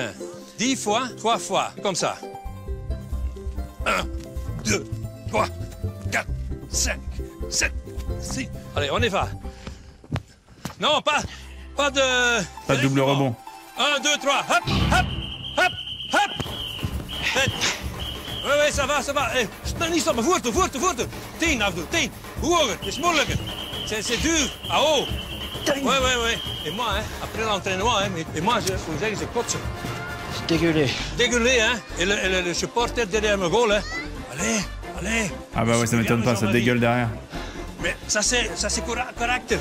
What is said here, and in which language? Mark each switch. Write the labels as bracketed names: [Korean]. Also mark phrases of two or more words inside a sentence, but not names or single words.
[French] 10 fois, 3 fois, comme ça. 1, 2, 3, 4, 5, 7, 6. Allez, on y va. Non, pas de... Pas de double rebond. 1, 2, 3, hop, hop, hop, hop. Oui, ça va, ça va. [Dutch] Hey, niet stoppen, voerten. 10 afdoen, 10. Hoger, het is moeilijker. [French] C'est dur, à haut. Oui. Et moi, hein, après l'entraînement, hein, et moi, je kotse. C'est dégueulé. Dégueulé, hein. Et le supporter derrière mon goal, hein. Allez. Ah bah ouais, ça m'étonne pas, ça dégueule derrière. Mais ça, c'est caractère.